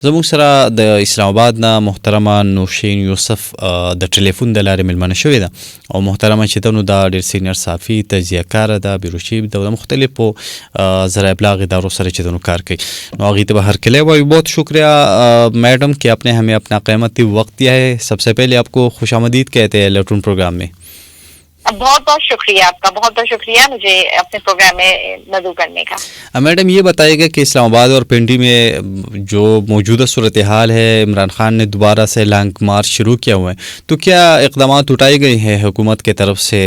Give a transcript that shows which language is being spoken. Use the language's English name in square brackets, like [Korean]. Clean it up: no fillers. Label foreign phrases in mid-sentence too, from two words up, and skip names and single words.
[Pashto] زموږ سره د اسلام آباد نه محترمه نوشین یوسف د ټلیفون د لارې ملمنه شوې ده او محترمه چې ده نو دا ډېر سینیر صحافي تجزیه کاره ده بیروچی د مختلفو ذرائع ابلاغ اداروں سره چې ده نو کار کوي نو هغې ته به هرکلی وایو. [Urdu] بہت شکریہ میڈم کہ آپ نے ہمیں اپنا قیمتی وقت دیا ہے. سب سے پہلے آپ کو خوش آمدید کہتے ہیں لیٹرون پروگرام میں. بہت بہت شکریہ آپ کا، بہت بہت شکریہ مجھے اپنے پروگرام میں مدعو کرنے کا. میڈم یہ بتائیے گا کہ اسلام آباد اور پنڈی میں جو موجودہ صورتحال ہے، عمران خان نے دوبارہ سے لانگ مارچ شروع کیا ہوا ہے، تو کیا اقدامات اٹھائے گئے ہیں حکومت کی طرف سے؟